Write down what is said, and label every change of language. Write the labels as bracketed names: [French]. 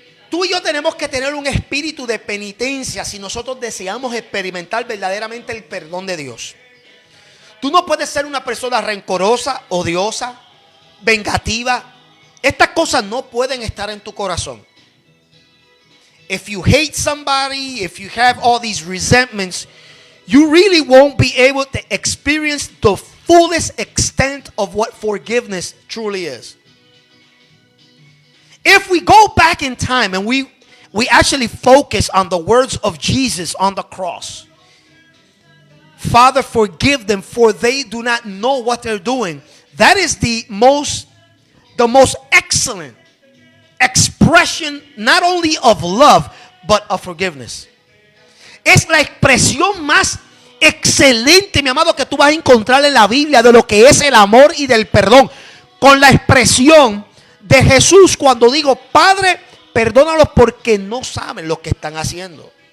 [Spanish] Tú y yo tenemos que tener un espíritu de penitencia si nosotros deseamos experimentar verdaderamente el perdón de Dios. Tú no puedes ser una persona rencorosa, odiosa, vengativa. Estas cosas no pueden estar en tu corazón. [English] If you hate somebody, if you have all these resentments, you really won't be able to experience the fullest extent of what forgiveness truly is. If we go back in time and we actually focus on the words of Jesus on the cross. Father, forgive them, for they do not know what they're doing. That is the most excellent expression not only of love but of forgiveness. [Spanish] Es la expresión más excelente, mi amado, que tú vas a encontrar en la Biblia de lo que es el amor y del perdón. Con la expresión de Jesús cuando digo: Padre, perdónalos porque no saben lo que están haciendo.